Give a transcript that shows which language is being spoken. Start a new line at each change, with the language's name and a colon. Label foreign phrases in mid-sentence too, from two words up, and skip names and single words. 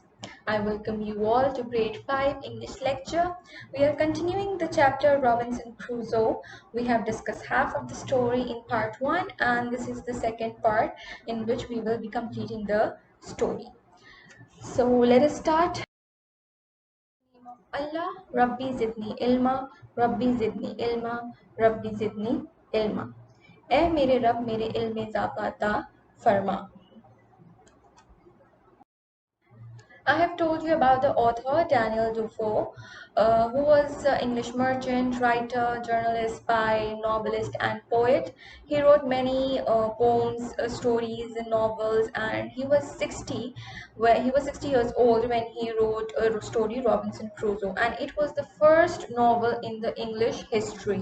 English: I welcome you all to grade 5 English lecture. We are continuing the chapter Robinson Crusoe. We have discussed half of the story in part 1 and this is the second part in which we will be completing the story. So let us start. Allah,
Arabic: رب زدني علما، رب زدني علما، رب زدني علما.
Urdu: اے میرے رب میرے علم میں اضافہ عطا فرما.
English: I have told you about the author Daniel Defoe, who was an English merchant, writer, journalist, spy, novelist, and poet. He wrote many poems, stories, and novels, and he was 60 years old when he wrote a story Robinson Crusoe, and it was the first novel in the English history.